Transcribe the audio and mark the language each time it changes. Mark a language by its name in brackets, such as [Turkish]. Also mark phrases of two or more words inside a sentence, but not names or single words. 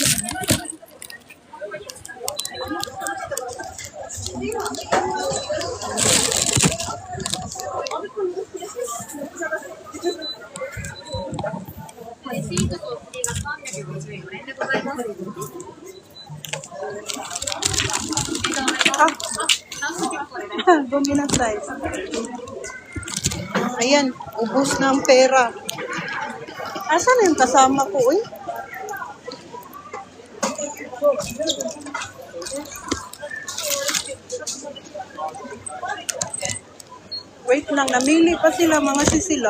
[Japanese] レシートとお釣りが354円でございます。 Guminasay. [Filipino] Ayan, ubos na ang pera. Asan na yung kasama ko eh? Wait lang, namili pa sila mga sisilap.